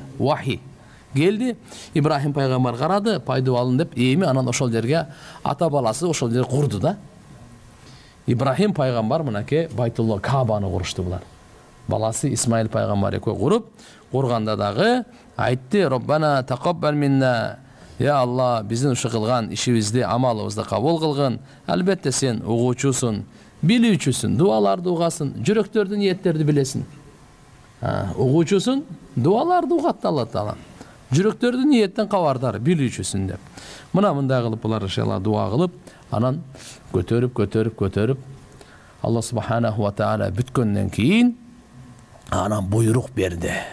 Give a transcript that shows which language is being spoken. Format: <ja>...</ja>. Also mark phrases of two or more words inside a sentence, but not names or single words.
<ky>Вахи келди, Ибрахим пайгамбар карады, пайдубалын деп, эми анан ошол жерге ата баласы ошол жерге курду да. Ибрахим пайгамбар мынакей Байтулла Кабаны курушту булар. Баласы Исмаил пайгамбар экөө курганда дагы айтты:</ky> <ar>"ربنا تقبل منا".</ar> <ky>Я Алла, биздин ушу кылган ишибизди, амалыбызды кабыл кылгын. Албетте сен угуучусуң, билүүчүсүң, дуаларды угасың, жүрөктөрдүн ниеттерди билесиң. Угуучусуң, дуаларды угат Алла Таала. Жүрөктөрдүн ниеттен кабардар, билүүчүсүң деп. Мындай кылып булар иншалла дуа кылып, анан көтөрүп</ky> <ar>الله سبحانه وتعالى</ar> <ky>бүткөндөн кийин анан буйрук берди.</ky>